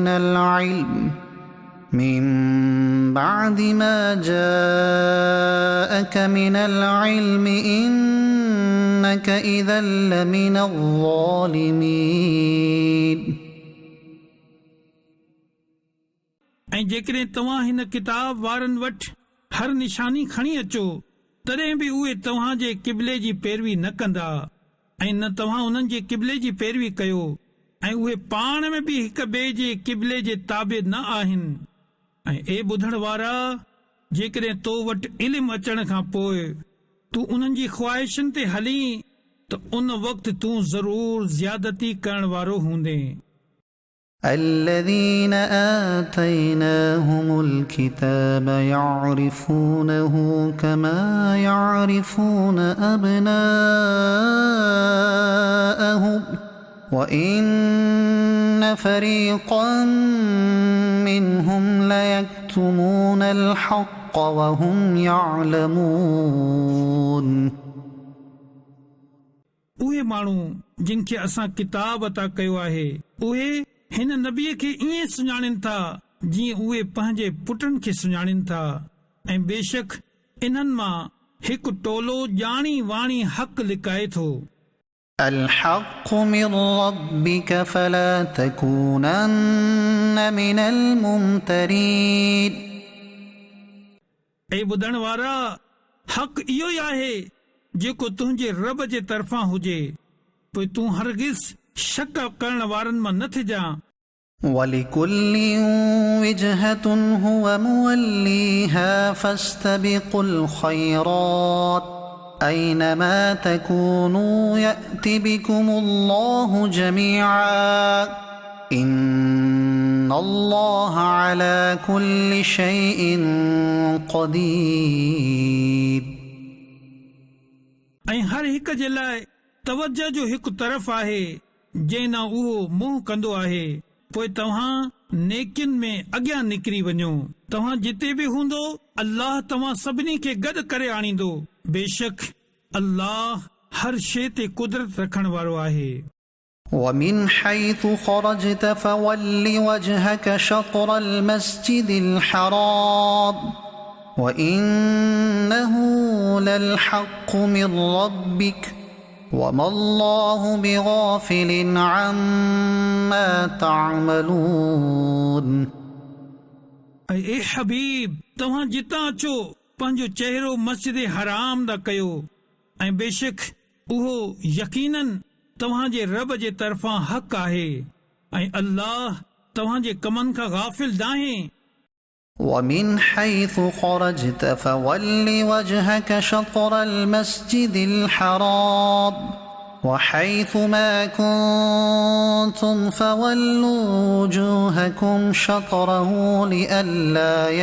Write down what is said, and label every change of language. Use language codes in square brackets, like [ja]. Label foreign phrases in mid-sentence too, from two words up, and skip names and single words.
[ar] من العلم إنك إذا لمن الظالمين. [sd] ऐं जेकॾहिं तव्हां हिन किताब वारनि वटि हर निशानी खणी अचो तॾहिं बि उहे तव्हां जे क़िबले जी पैरवी न कंदा ऐं न तव्हां उन्हनि जे क़िबले जी पैरवी कयो ऐं उहे पाण में बि हिक ॿिए जे क़िबले जे ताबे न आहिनि। ऐं ए ॿुधण वारा, जेकॾहिं तो वटि इल्मु अचण खां पोइ तूं उन्हनि जी ख्वाहिशुनि ते हली त उन वक़्तु तूं ज़रूर ज़्यादती करण वारो हूंदे। [ar] الذين آتيناهم الكتاب يعرفونه كما يعرفون أبناءهم وإن فريقا منهم ليكتمون الحق وهم يعلمون [sd] उहे माण्हू जिन खे असां किताब अता कयो आहे उहे हिन नबीअ खे ईअं सुञाणनि था जीअं उहे पंहिंजे पुटनि खे सुञाणनि था ऐं बेशक इन्हनि मां हिकु टोलो ॼाणी वाणी हक़ लिकाए थो। [ar] الحق من ربك فلا تكونن من الممترين [sd] ऐं ॿुधण वारा, हक़ इहो ई आहे जेको तुंहिंजे रब जे तरफ़ां हुजे, पोइ तूं हरगिज़ शक करण वारनि मां न थिजां। [ar] ولكل وجهة هو موليها فاستبقوا الخيرات أينما تكونوا يأت بكم الله جميعا إن الله على كل شيء قدير [sd] ऐं हर हिक जे लाइ तवजह जो हिकु तरफ़ आहे जंहिं न उहो मुंहुं कंदो आहे। पोइ तव्हां नेकियुनि में अॻियां निकिरी वञो। तव्हां जिते बि हूंदो अल्लाह तव्हां सभिनी खे गॾु करे आणींदो। बेशक अल्लाह हर शइ ते कुदरत रखण वारो आहे। [ar] ومن حيث خرجت فول وجهك شطر المسجد الحرام وإنه للحق من ربك وما الله بغافل عما تعملون [sd] ए हबीब, तव्हां जितां अचो पंहिंजो चहिरो मस्जिद हराम दा कयो ऐं बेशक उहो यकीनन तव्हां जे रब जे तरफ़ां हक़ आहे ऐं अल्लाह तव्हां जे कमनि खां गाफ़िल नाहे। [ar] ومن حيث خرجت فول وجهك شطر المسجد الحرام وحيث ما كنتم فولوا وجوهكم شطره لئلا